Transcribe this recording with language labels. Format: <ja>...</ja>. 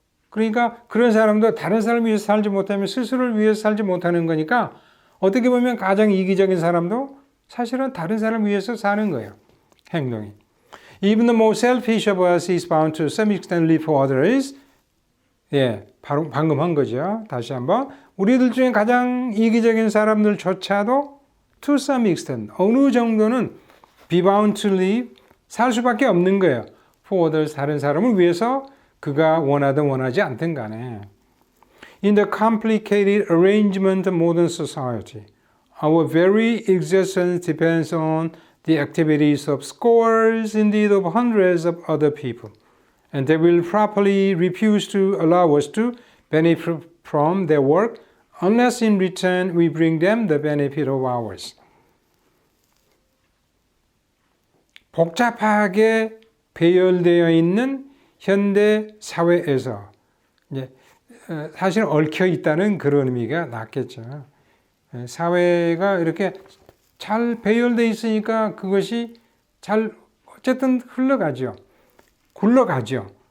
<ko>그러니까 그런 사람도 다른 사람을 위해서 살지 못하면 스스로를 위해서 살지 못하는 거니까 어떻게 보면 가장 이기적인 사람도 사실은 다른 사람을 위해서 사는 거예요. 행동이.</ko> <en>Even the most selfish of us is bound to some extent live for others.</en> <ko>예, 바로 방금 한 거죠. 다시 한번. 우리들 중에 가장 이기적인 사람들조차도</ko> <en>to some extent,</en> <ko>어느 정도는</ko> <en>be bound to live,</en> <ko>살 수밖에 없는 거예요.</ko> <en>for others,</en> <ko>다른 사람을 위해서 그가 원하든 원하지 않든 간에.</ko> <en>In the complicated arrangement of modern society, our very existence depends on the activities of scores, indeed of hundreds of other people. And they will properly refuse to allow us to benefit from their work unless in return we bring them the benefit of ours.</en> <ko>복잡하게 배열되어 있는 현대 사회에서 이제 사실 얽혀 있다는 그런 의미가 낫겠죠. 사회가 이렇게 잘 배열되어 있으니까 그것이 잘 어쨌든 흘러가죠. 굴러가죠.</ko>